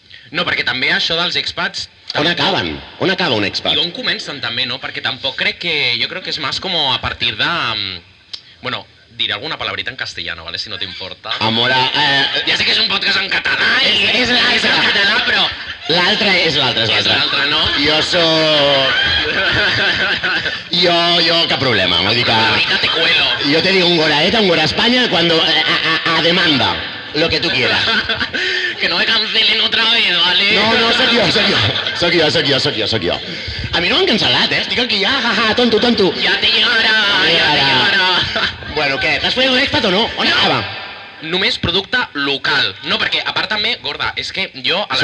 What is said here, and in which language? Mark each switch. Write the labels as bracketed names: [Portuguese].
[Catalan] No, perquè també això dels expats... On acaben? On acaba un expat? I on comencen també, no? Perquè tampoc crec que... Jo crec que és més com a partir de... [Spanish] Bueno, diré alguna palabrita en castellano, ¿vale? [Catalan] Si no t'importa. Amora... Ja sé que és un podcast en català És en català, però... L'altre és l'altre. És l'altre, no? Jo soc... Jo, cap problema, vull dir que... [Spanish] Ahorita te cuelo. Yo te digo un goraeta, un gora España, cuando... a demanda, lo que tú quieras. Que no me cancelen otra vez, ¿vale? [Catalan] No, soc jo. A mi no m'han cancel·lat, estic aquí ja, jaja, tonto. Ja te llegarà. Bueno, què, t'has follat un expat o no? On acaba? Només producte local. No, perquè a part també, gorda, és que jo a les...